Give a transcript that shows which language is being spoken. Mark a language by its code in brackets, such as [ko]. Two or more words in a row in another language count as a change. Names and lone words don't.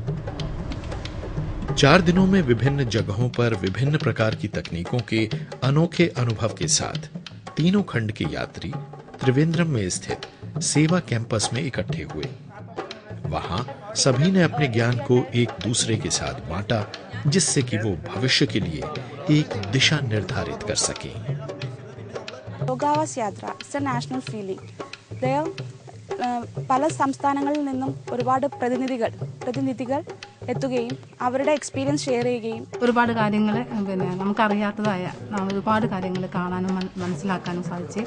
[hi] 4 दिनों में विभिन्न जगहों पर विभिन्न प्रकार की तकनीकों के अनोखे अनुभव के साथ तीनों खंड के यात्री त्रिवेंद्रम में स्थित सेवा कैंपस में इकट्ठे हुए। वहां सभी ने अपने ज्ञान को एक दूसरे के साथ बांटा, जिससे कि वो भविष्य के लिए एक दिशा निर्धारित कर सकें। [en] യോഗാവാസ് യാത്ര it's a national feeling. [ml] പല സംസ്ഥാനങ്ങളിൽ നിന്നും ഒരുപാട് പ്രതിനിധികൾ എത്തുകയും അവരുടെ [en] experience share [ml] ചെയ്യുകയും ഒരുപാട് കാര്യങ്ങൾ നമുക്കറിയാത്തതായ ഒരുപാട് കാര്യങ്ങൾ കാണാനും മനസ്സിലാക്കാനും സാധിച്ചു.